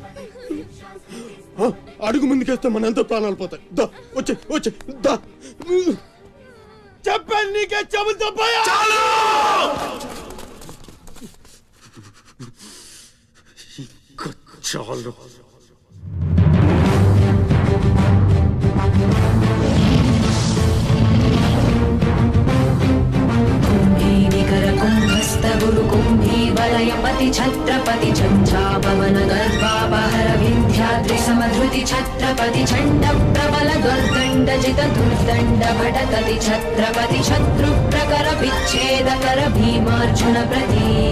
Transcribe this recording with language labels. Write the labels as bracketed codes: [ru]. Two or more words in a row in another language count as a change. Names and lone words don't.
[te] అడుగు ముందుకేస్తే మన ఎంత ప్రాణాలు పోతాయి. దా వచ్చే వచ్చే దా. చెప్పాను నీకే, చెబుతా చాలు. [sa] वलयपति छत्रपति झंझापवन गर्भापहर विंध्याद्रि समधृति छत्रपति चंड प्रबल दुर्दंड जित दुर्दंड भटकति छत्रपति शत्रु प्रकर विच्छेदकर भीमार्जुन प्रति